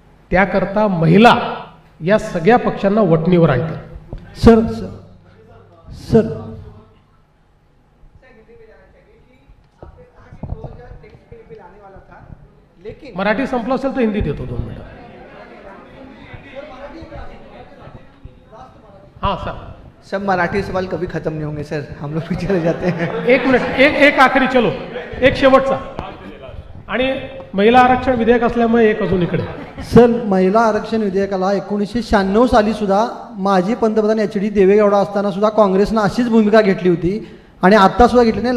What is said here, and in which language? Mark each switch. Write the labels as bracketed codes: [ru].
[mr] त्याकरता महिला या सगळ्या पक्षांना वटणीवर आणतील. [en] sir [mr] मराठी संपलं असेल तर हिंदीत येतो 2 मिनिटं. [hi] हाँ सर. सब मराठी सवाल कभी खत्म नहीं होंगे सर, हम लोग भी चले जाते हैं. [mr] 1 मिनिट, एक आखरी, चलो एक शेवटचा. आणि महिला आरक्षण विधेयक असल्यामुळे एक अजून इकडे. सर, महिला आरक्षण विधेयकाला 1996 साली सुद्धा माजी पंतप्रधान HD देवेगौडा असताना सुद्धा काँग्रेसनं अशीच भूमिका घेतली होती आणि आता सुद्धा घेतली नाही.